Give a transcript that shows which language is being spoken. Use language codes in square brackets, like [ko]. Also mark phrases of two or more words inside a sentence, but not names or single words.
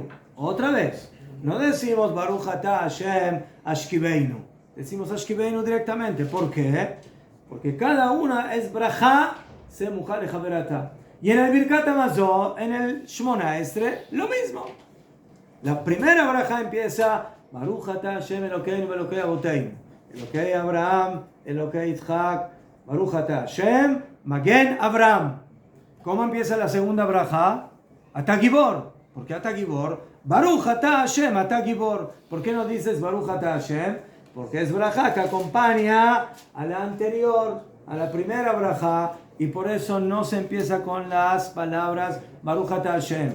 [es] Otra vez, no decimos [he] ברוך אתה השם השכיבנו, [es] decimos Ashkiveinu directamente. ¿Por qué? Porque cada una es [he] ברכה סמוכה לחברתה. [es] Y en el [he] ברכת המזון, [es] en el [he] שמונה עשרה, [es] lo mismo. [he] La primera braja empieza ברוך אתה השם אלוקינו אלוקי אבותינו, אלוקי אברהם, אלוקי יצחק, ברוך אתה השם מגן אברהם. [es] ¿Cómo empieza la segunda braja? [he] אתה גיבור. [es] ¿Por qué [he] אתה גיבור? ברוך אתה השם אתה גיבור. [es] ¿Por qué no dices [he] ברוך אתה השם? [es] Porque es braja que acompaña a la anterior, a la primera braja, y por eso no se empieza con las palabras [he] ברוך אתה השם.